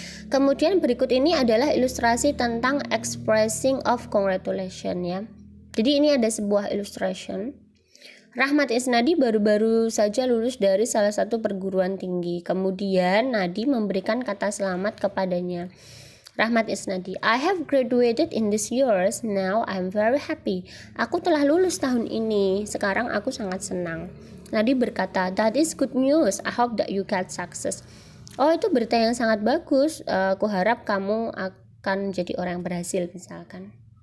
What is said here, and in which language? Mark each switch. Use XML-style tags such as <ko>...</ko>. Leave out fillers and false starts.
<id>Kemudian berikut ini adalah ilustrasi tentang</id> <en>expressing of congratulation</en> <id>ya. Jadi ini ada sebuah illustration. Rahmat Isnadi baru-baru saja lulus dari salah satu perguruan tinggi. Kemudian Nadi memberikan kata selamat kepadanya.</id> <en>Rahmat Isnadi, I have graduated in this years. Now I'm very happy.</en> <id>Aku telah lulus tahun ini. Sekarang aku sangat senang. Nadi berkata,</id> <en>that is good news. I hope that you get success.</en> <id>Itu berita yang sangat bagus. Aku harap kamu akan jadi orang yang berhasil misalkan.</id>